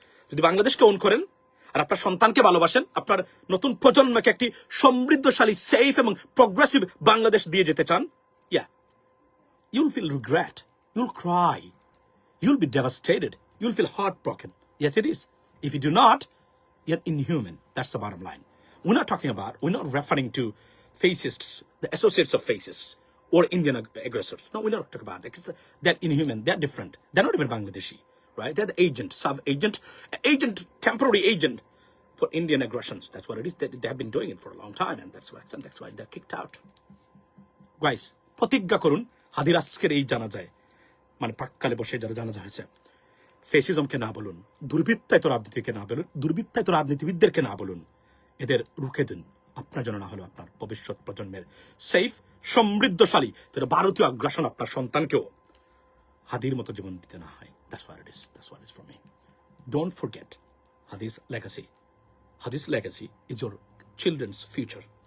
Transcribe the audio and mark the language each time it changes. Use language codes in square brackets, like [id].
[bn] যদি বাংলাদেশকে ওন করেন আর আপনার সন্তানকে ভালোবাসেন, আপনার নতুন প্রজন্মকে একটি সমৃদ্ধশালী, সেফ এবং প্রগ্রেসিভ বাংলাদেশ দিয়ে যেতে চান, [en] you'll feel regret, you'll cry, you'll be devastated, you'll feel heartbroken. Yes, it is. If you do not, you're inhuman. That's the bottom line. We're not referring to fascists, the associates of fascists, or Indian aggressors. No, we're not talking about that, because they're inhuman, they're different. They're not even Bangladeshi, right? They're the agent, sub-agent, temporary agent for Indian aggressions. That's what it is. They have been doing it for a long time, and that's why they're kicked out. [bn] Guys, প্রতিজ্ঞা করুন, হাদির আজকের এই জানাজায়, মানে প্রাক্কালে বসে যারা জানাজা হয়েছে, ফেসিজমকে না বলুন, দুর্বৃত্তায়িত রাজনীতিকে না বলুন, দুর্বৃত্তায়িত রাজনীতিবিদদেরকে না বলুন, এদের রুখে দিন। আপনার জন্য না হলেও আপনার ভবিষ্যৎ প্রজন্মের সেফ, সমৃদ্ধশালী ভারতীয় আগ্রাসন আপনার সন্তানকেও হাদির মতো জীবন দিতে না হয়। [en] That's what it is. That's what it is for me. Don't forget Hadi's legacy. Hadi's legacy is your children's future.